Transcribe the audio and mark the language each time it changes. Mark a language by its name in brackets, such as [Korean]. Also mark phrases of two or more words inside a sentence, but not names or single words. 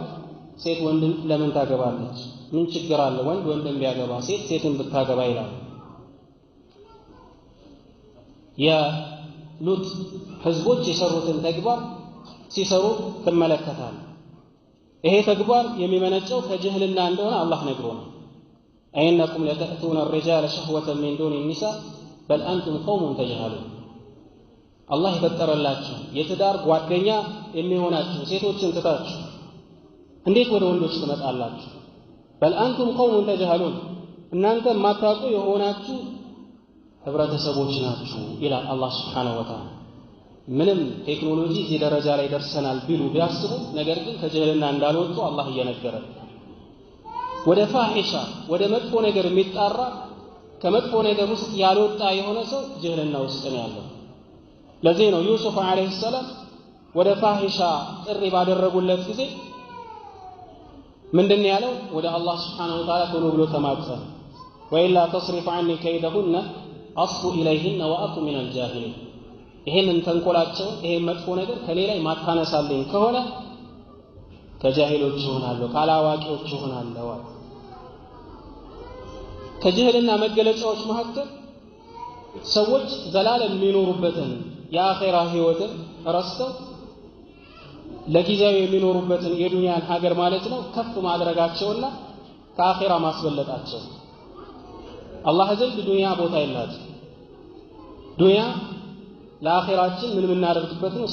[Amharic] ሴት ወንድን ለምን ታገባለች? ምን ችግር አለ ወንድ ወንድን ቢያገባ ሴት ሴትን ብታገባ ይላል። የሉጥ ህዝቦች የሰሩትን ተግባር ሲሰሩ ትመለከታለህ። ይሄ ተግባር የሚመነጨው ከጅህልና እንደሆነ አላህ ነግሮናል። [Arabic] أئنكم لتأتون الرجال شهوة من دون النساء بل أنتم قوم تجهلون [Amharic] አላህ የፈጠረላችሁ የትዳር ጓደኛ የሚሆናችሁ ሴቶችን ትታችሁ እንዴት ወደ ወንዶች ትመጣላችሁ? [Arabic] بل أنتم قوم تجهلون [Amharic] እናንተ ማታውቁ የሆናችሁ ህብረተሰቦች ናችሁ ይላል አላህ [Arabic] سبحانه وتعالى። [Amharic] ምንም ቴክኖሎጂ እዚህ ደረጃ ላይ ደርሰናል ቢሉ ቢያስቡ ነገር ግን ከጀህልና እንዳልወጡ አላህ እየነገረን ወደ ፋሂሻ ወደ መጥፎ ነገር የሚጣራ ከመጥፎ ነገር ውስጥ ያልወጣ የሆነ ሰው ጀህልና ውስጥ ነው ያለው። ለዚህ ነው ዩሱፍ [Arabic] عليه السلام [Amharic] ወደ ፋሂሻ ጥሪ ባደረጉለት ጊዜ ምንድነው ያለው? ወደ አላህ [Arabic] سبحانه وتعالى [Amharic] ቶሎ ብሎ ተማጸነ። [Arabic] وإلا تصرف عني كيدهن أصب إليهن وأكن من الجاهلين። [Amharic] ይሄንን ተንኮላቸው ይሄን መጥፎ ነገር ከኔ ላይ ማታነሳልኝ ከሆነ ከጃሂሎች ይሆናለሁ ካላዋቂዎች ይሆናለሁ። ከጀህልና መገለጫዎች መካከል ሰዎች ዘላለም የሚኖሩበትን የአኺራ ህይወትን ረስተው ለጊዜያዊ የሚኖሩበትን የዱንያን ሀገር ማለት ነው ከፍ ማድረጋቸውና ከአኺራ ማስበለጣቸው። አላህ ዘንድ ዱንያ ቦታ የላትም። ዱንያ ለአኺራችን ምን የምናደርግበት ነው?